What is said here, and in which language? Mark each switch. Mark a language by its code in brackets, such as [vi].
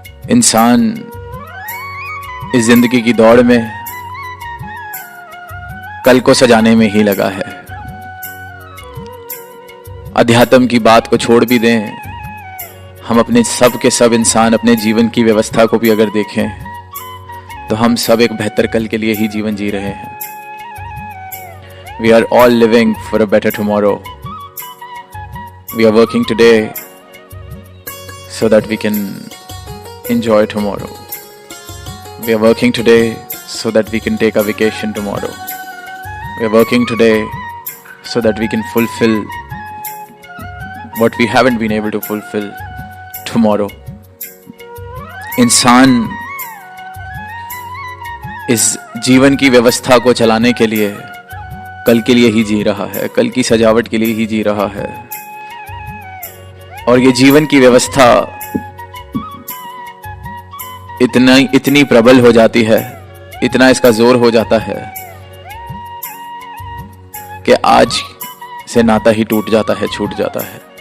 [hi] इंसान इस जिंदगी की दौड़ में कल को सजाने में ही लगा है। अध्यात्म की बात को छोड़ भी दें, हम अपने सब के सब इंसान अपने जीवन की व्यवस्था को भी अगर देखें तो हम सब एक बेहतर कल के लिए ही जीवन जी रहे हैं। [en] We are all living for a better tomorrow. We are working today so that we can enjoy tomorrow. We are working today so that we can take a vacation tomorrow. We are working today so that we can fulfill what we haven't been able to fulfill tomorrow. [hi] इंसान इस जीवन की व्यवस्था को चलाने के लिए कल के लिए ही जी रहा है, कल की सजावट के लिए ही जी रहा है। और ये जीवन की व्यवस्था इतनी प्रबल हो जाती है, इतना इसका जोर हो जाता है कि आज से नाता ही टूट जाता है, छूट जाता है।